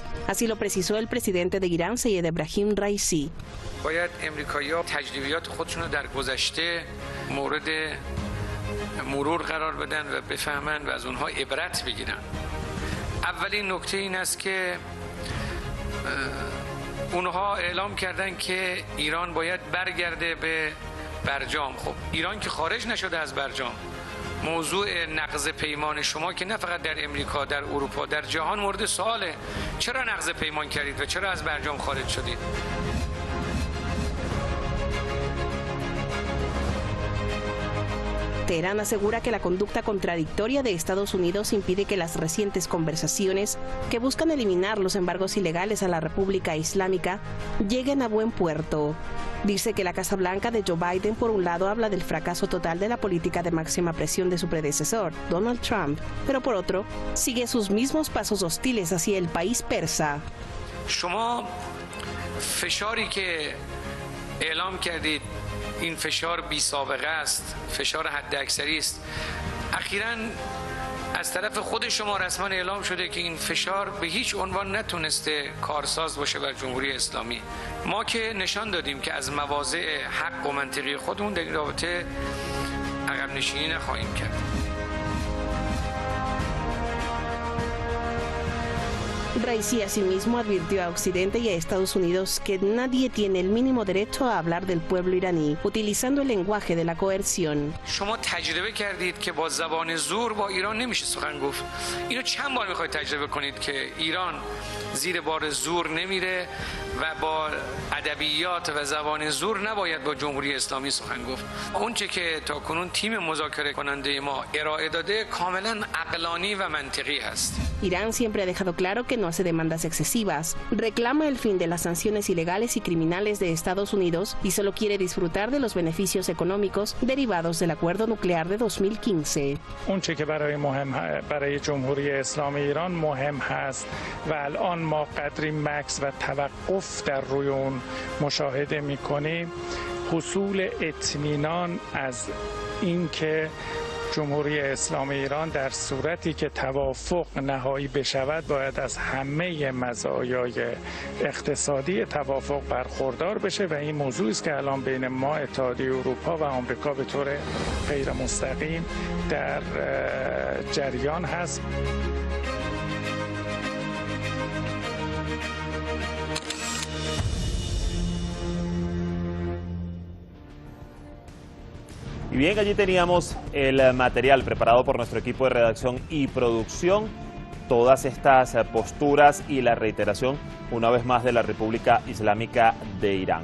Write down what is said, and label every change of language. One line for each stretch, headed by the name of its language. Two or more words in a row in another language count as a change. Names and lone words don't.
Spanish: Así lo precisó el presidente de Irán, Seyed Ebrahim Raisi.
Persian: باید امریکایی‌ها تجربیات خودشون رو در گذشته مورد مرور قرار بدن و بفهمن و از اونها عبرت بگیرن. اولین نکته این است که اونها اعلام کردن که ایران باید برگرده به برجام. خب ایران که خارج نشده از برجام. موضوع نقض پیمان شما که نه فقط در امریکا، در اروپا، در جهان مورد سواله. چرا نقض پیمان کردید و چرا از برجام خارج شدید؟
Spanish: Teherán asegura que la conducta contradictoria de Estados Unidos impide que las recientes conversaciones que buscan eliminar los embargos ilegales a la República Islámica lleguen a buen puerto. Dice que la Casa Blanca de Joe Biden, por un lado, habla del fracaso total de la política de máxima presión de su predecesor, Donald Trump, pero por otro, sigue sus mismos pasos hostiles hacia el país persa.
Persian: شما فشاری که اعلام کردید این فشار بی سابقه است، فشار حداکثری است. اخیراً از طرف خود شما رسما اعلام شده که این فشار به هیچ عنوان نتونسته کارساز باشه بر جمهوری اسلامی. ما که نشان دادیم که از مواضع حق و منطقی خودمون در این رابطه عقب نشینی نخواهیم کرد.
Spanish: Raisi asimismo advirtió a Occidente y a Estados Unidos que nadie tiene el mínimo derecho a hablar del pueblo iraní, utilizando el lenguaje de la coerción.
Persian: شما تجربه کردید که با زبان زور با ایران نمیشه سخن گفت. اینو چند بار میخواید تجربه کنید که ایران زیر بار زور نمیره و با ادبیات و زبان زور نباید با جمهوری اسلامی سخن گفت. اونچه که تاکنون تیم مذاکره کننده ما ارائه داده کاملا عقلانی و منطقی هست.
Spanish: Irán siempre ha dejado claro que no hace demandas excesivas, reclama el fin de las sanciones ilegales y criminales de Estados Unidos y solo quiere disfrutar de los beneficios económicos derivados del acuerdo nuclear de 2015.
Persian: اونچه که برای جمهوری اسلامی ایران مهم هست و الان ما قدری مکث و توقف در روی اون مشاهده می‌کنیم، حصول اطمینان از اینکه جمهوری اسلامی ایران در صورتی که توافق نهایی بشود باید از همه مزایای اقتصادی توافق برخوردار بشه و این موضوعی است که الان بین ما، اتحادیه اروپا و آمریکا به طور غیر مستقیم در جریان هست.
Spanish: Y bien, allí teníamos el material preparado por nuestro equipo de redacción y producción, todas estas posturas y la reiteración, una vez más, de la República Islámica de Irán.